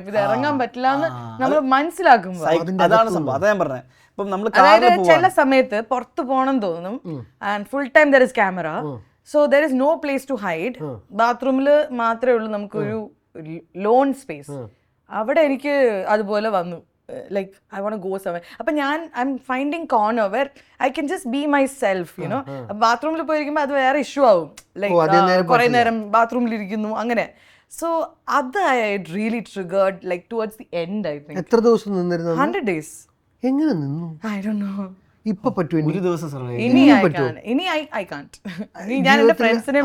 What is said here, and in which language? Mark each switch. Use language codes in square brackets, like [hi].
[ml] ഇത് ഇറങ്ങാൻ പറ്റില്ല എന്ന് നമ്മൾ മനസ്സിലാക്കുമ്പോ അതാണ് സംഭവം. അതാ ഞാൻ പറഞ്ഞത്. ഇപ്പം നമ്മൾ അതായത് ചില സമയത്ത് പുറത്ത് പോകണം തോന്നും, [en] And full time there is camera, so there is no place to hide. [ml] ബാത്റൂമിൽ മാത്രമേ ഉള്ളൂ നമുക്കൊരു ലോൺ സ്പേസ്. അവിടെ എനിക്ക് അതുപോലെ വന്നു. [en] Like I want to go somewhere. അപ്പൊ I'm finding corner where I can just be myself, you know. [ml] ബാത്റൂമിൽ പോയിരിക്കുമ്പോൾ അത് വേറെ ഇഷ്യൂ ആവും. ലൈക്ക് കുറെ നേരം ബാത്റൂമിൽ ഇരിക്കുന്നു അങ്ങനെ. [en] So അത് really triggered like towards the end. I think [ml] എത്ര ദിവസം നിന്നിരുന്നു? [en] 100 days. [ml] എങ്ങനെ നിന്നു? [en] I don't know. [ml] ഇപ്പൊ പറ്റുമോ? ഒരു ദിവസം സർവൈവ് ഇനി [en] I can't. [ml] ഞാൻ എന്റെ ഫ്രണ്ട്സിനെ